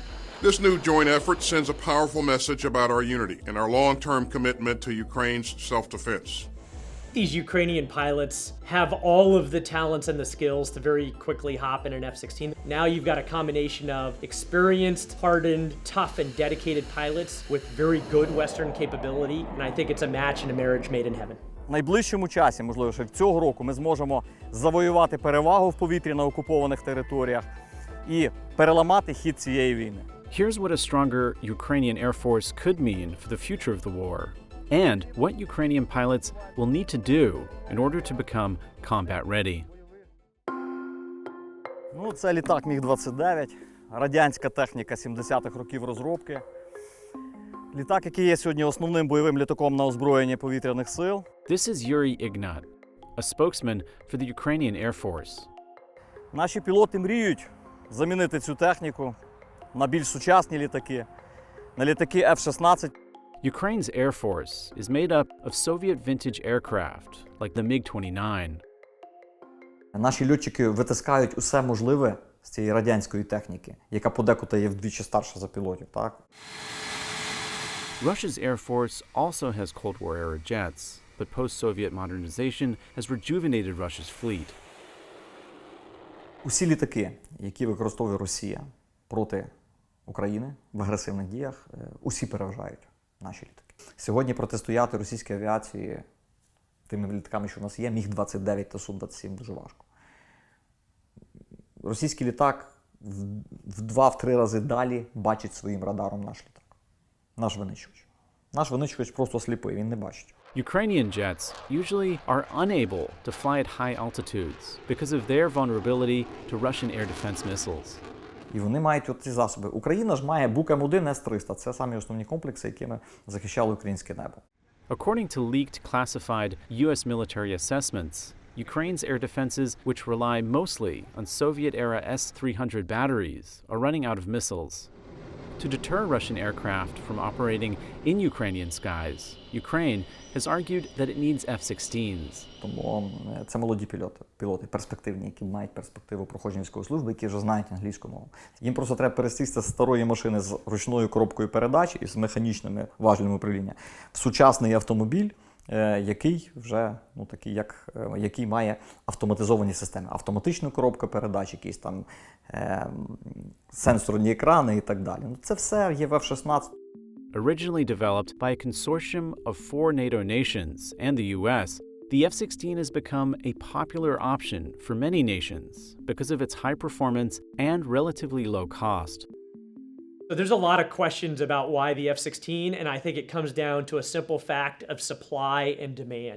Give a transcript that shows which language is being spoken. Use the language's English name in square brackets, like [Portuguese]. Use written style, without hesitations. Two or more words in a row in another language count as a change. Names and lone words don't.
[English] This new joint effort sends a powerful message about our unity and our long-term commitment to Ukraine's self-defense. These Ukrainian pilots have all of the talents and the skills to very quickly hop in an F-16. Now you've got a combination of experienced, hardened, tough, and dedicated pilots with very good Western capability, and I think it's a match and a marriage made in heaven. [Ukrainian] В найближчому часі, можливо, ще цього року, ми зможемо завоювати перевагу в повітрі на окупованих територіях і переламати хід цієї війни. [English] Here's what a stronger Ukrainian Air Force could mean for the future of the war, and what Ukrainian pilots will need to do in order to become combat ready. [Ukrainian] Ну, це літак Міг-29, радянська техніка 70-х років розробки. Літак, який є сьогодні основним бойовим літаком на озброєнні повітряних сил. [English] This is Yuri Ignat, a spokesman for the Ukrainian Air Force. [Ukrainian] Наші пілоти мріють замінити цю техніку на більш сучасні літаки, на літаки F-16. [English] Ukraine's Air Force is made up of Soviet vintage aircraft, like the MiG-29. [Ukrainian] Наші льотчики витискають усе можливе з цієї радянської техніки, яка подекуди є вдвічі старша за пілотів, так? [English] Russia's Air Force also has Cold War-era jets, but post-Soviet modernization has rejuvenated Russia's fleet. [Ukrainian] Усі літаки, які використовує Росія проти України в агресивних діях, усі переважають наші літаки. Сьогодні протистояти російській авіації тими літаками, що у нас є, Міг-29 та Су-27 дуже важко. Російський літак в 2-3 рази далі бачить своїм радаром наш літак. Наш винищувач. Наш винищувач просто сліпий, він не бачить. [English] Ukrainian jets usually are unable to fly at high altitudes because of their vulnerability to Russian air defense missiles. [Ukrainian] І вони мають ці засоби. Україна ж має Бук-М1 С-300. Це самі основні комплекси, якими захищали українське небо. [English] According to leaked classified U.S. military assessments, Ukraine's air defenses, which rely mostly on Soviet-era S-300 batteries, are running out of missiles. To deter Russian aircraft from operating in Ukrainian skies, Ukraine has argued that it needs F-16s. [Ukrainian] Тому це молоді пілоти, перспективні, які мають перспективу проходження військової служби, які вже знають англійську мову. Їм просто треба пересісти з старої машини з ручною коробкою передач і з механічними важелями управління в сучасний автомобіль, який вже який має автоматизовані системи. Автоматичну коробку передач, якісь там сенсорні екрани і так далі. Це все є в F-16. [English] Originally developed by a consortium of 4 NATO nations and the U.S., the F-16 has become a popular option for many nations because of its high performance and relatively low cost. So there's a lot of questions about why the F-16, and I think it comes down to a simple fact of supply and demand.